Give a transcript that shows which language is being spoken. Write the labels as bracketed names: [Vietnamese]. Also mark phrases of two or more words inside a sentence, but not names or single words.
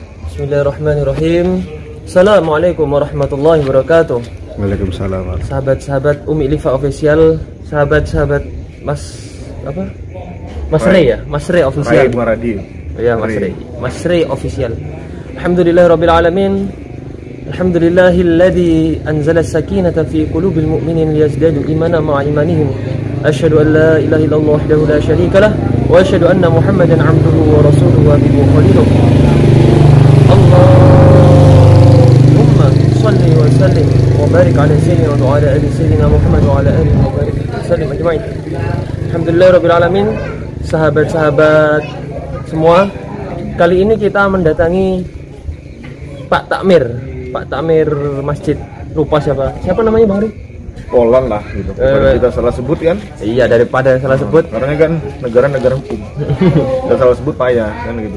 [Arabic] بسم الله الرحمن الرحيم. السلام عليكم ورحمة الله وبركاته. Waalaikumsalam. [Indonesian] Sahabat-sahabat Umi Liva Official, sahabat-sahabat Mas Rey ya? Mas Rey Official. Ya, Mas Rey Official. [Arabic] Alhamdulillahirabbil alamin. الحمد لله الذي أنزل السكينة في قلوب المؤمنين ليزدادوا إيمانا مع إيمانهم. أشهد أن لا إله إلا الله وحده لا شريك له وأشهد أن محمدا عبده ورسوله وحبيب خليله. اللهم صل وسلم وبارك على سيدنا وعلى آل سيدنا محمد وعلى آله وبارك سلم أجمعين. Alhamdulillahirabbil alamin. [Indonesian] Sahabat-sahabat semua, kali ini kita mendatangi Pak Takmir Masjid, lupa siapa namanya Bang Ri? Polan lah gitu. Daripada kita salah sebut kan? Iya, daripada salah sebut. Karena kan negara hukum. Kita salah sebut payah kan gitu.